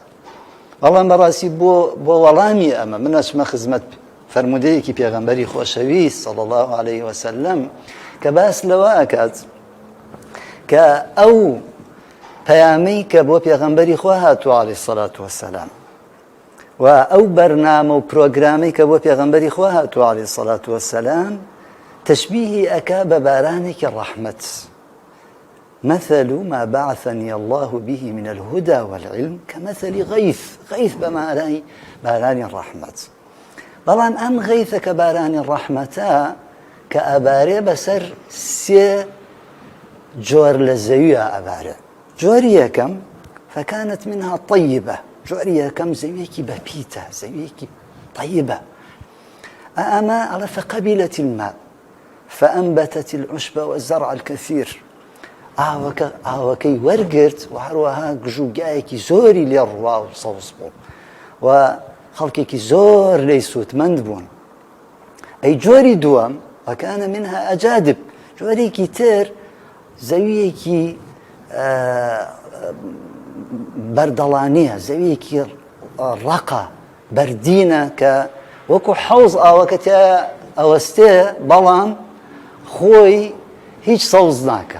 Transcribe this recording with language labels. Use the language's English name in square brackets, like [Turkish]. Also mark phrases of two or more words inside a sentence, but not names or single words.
[Central Kurdish] بەڵام بەڕاستی بۆ وەڵامی ئەمە من ئەچمە خزمەت فەرمودەیەکی پێغەمبەری خۆشەویست [Arabic] صلی الله عليه وسلم [Central Kurdish] کە باس لەوە ئەکات کە ئەو پەیامەی کە بۆ پێغەمبەری خوا هاتووە [Arabic] عەلەیهی سەڵات وەسەلام [Central Kurdish] و ئەو بەرنامە و پرۆگرامەی کە بۆ پێغەمبەری خوا هاتووە [Arabic] عەلەیهی سەڵات وەسەلام [Central Kurdish] تەشبیهی ئەکا بە بارانێکی ڕەحمەت. [Arabic] مثل ما بعثني الله به من الهدى والعلم كمثل غيث بمعنى باران الرحمة. [Central Kurdish] بەڵام ئەم غەیثە کە بارانی ڕەحمەتە کە ئەبارێ بەسەر سێ جۆر لە زەویە ئەبارێ. جۆری یەکەم [Arabic] فكانت منها طيبة، [Central Kurdish] جۆری یەکەم زەویەکی بەپیتە، زەویەکی طيبة. [Arabic] أما على فقبلت الماء فأنبتت العشب والزرع الكثير. [Central Kurdish] ئاوەکەی وەرگرت و هەروەها گژوگایەکی زۆری لێ ڕوا و سەوز بوو و خەڵکێکی زۆر لێی سوودمەند بوون. ئەی جۆری دووەم [Arabic] وەکانە منها ئەجادب، [Central Kurdish] جۆرێکی تر زەویەکی بەردەڵانیە، زەویەکی ڕەقە بەردینە کە وەکو حەوز ئاوەکە تیا ئەوەستێ بەڵام خۆی هیچ سەوز ناکە.